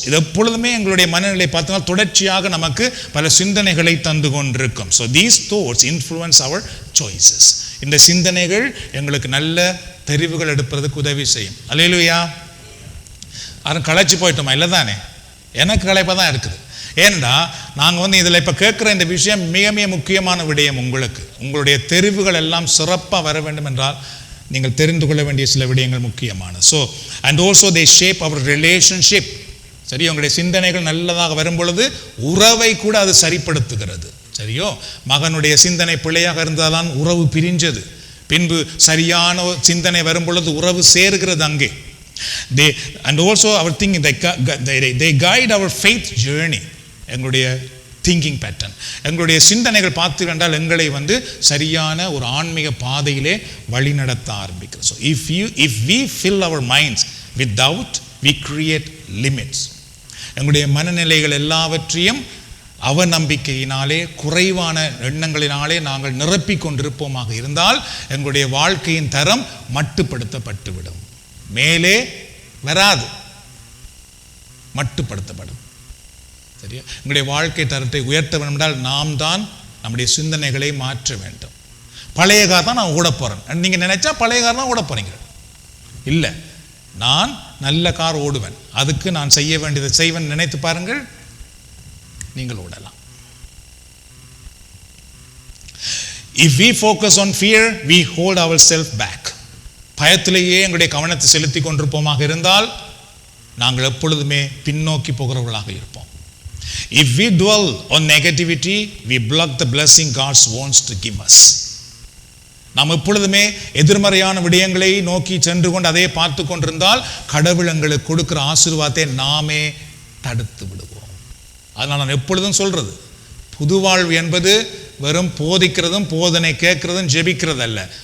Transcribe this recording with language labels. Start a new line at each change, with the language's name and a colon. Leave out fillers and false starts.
Tamil: இது எப்பொழுதுமே எங்களுடைய மனநிலை பார்த்தா தொடர்ச்சியாக நமக்கு பல சிந்தனைகளை தந்து கொண்டிருக்கும்.
English: So these thoughts influence our choices.
Tamil: இந்த சிந்தனைகள் எங்களுக்கு நல்ல தெரிவுகள் எடுப்பதற்கு உதவி செய்யும். அல்லேலூயா. யாரும் களைச்சு போயிட்டோமா? இல்லை தானே, எனக்கு களைப்பாக தான் இருக்குது. ஏன்னா நாங்கள் இதில் இப்போ கேட்குற இந்த விஷயம் மிக மிக முக்கியமான விடயம். உங்களுடைய தெரிவுகள் எல்லாம் சிறப்பாக வர வேண்டும் என்றால் நீங்கள் தெரிந்து கொள்ள வேண்டிய சில விடயங்கள் முக்கியமான.
English: So and also they shape our relationship.
Tamil: சரி, உங்களுடைய சிந்தனைகள் நல்லதாக வரும் பொழுது உறவை கூட அது சரிப்படுத்துகிறது. சரியோ, மகனுடைய சிந்தனை பிழையாக இருந்தால்தான் உறவு பிரிஞ்சது. பின்பு சரியான சிந்தனை வரும் பொழுது உறவு சேர்கிறது அங்கே.
English: And also our thinking, they guide our faith journey.
Tamil: எங்களுடைய
English: thinking pattern,
Tamil: எங்களுடைய சிந்தனைகள் பார்த்து கண்டால் எங்களை சரியான ஒரு ஆன்மீக பாதையிலே வழி நடத்த ஆரம்பிக்கிறது.
English: So if we fill our minds with doubt, we create limits.
Tamil: எங்களுடைய மனநிலைகள் எல்லாவற்றையும் அவநம்பிக்கையினாலே குறைவான எண்ணங்களினாலே நாங்கள் நிரப்பிக் கொண்டிருப்போமாக இருந்தால் எங்களுடைய வாழ்க்கையின் தரம் மட்டுப்படுத்தப்பட்டுவிடும். மேலே வராது, மட்டுப்படுத்தப்படும். சரியா? உங்களுடைய வாழ்க்கை தரத்தை உயர்த்த வேண்டும் என்றால் நாம் தான் நம்முடைய சிந்தனைகளை மாற்ற வேண்டும். பழைய கார் தான் நான் ஓட போறேன் நீங்க நினைச்சா பழைய கார் தான் ஓட போறீங்க. இல்லை, நான் நல்ல கார் ஓடுவேன், அதுக்கு நான் செய்ய வேண்டியதை செய்வேன் நினைத்து பாருங்கள், நீங்கள் ஓடலாம்.
English: If we focus on fear, we hold ourselves back.
Tamil: பயத்திலேயே எங்களுடைய கவனத்தை செலுத்தி கொண்டிருப்போமாக இருந்தால் நாங்கள் எப்பொழுதுமே பின்னோக்கி போகிறவர்களாக இருப்போம்.
English: If we dwell on negativity, we block the blessing God wants to give us.
Tamil: நாம் எப்பொழுதுமே எதிர்மறையான விடயங்களை நோக்கி சென்று கொண்டு அதை பார்த்து கொண்டிருந்தால் கடவுள் எங்களுக்கு கொடுக்கிற ஆசீர்வாதத்தை நாமே தடுத்து விடுவோம். அதனால் நான் எப்பொழுதும் சொல்றது, புது வாழ்வு என்பது வெறும் போதிக்கிறதும் போதனை கேட்கிறதும் ஜெபிக்கிறது அல்ல.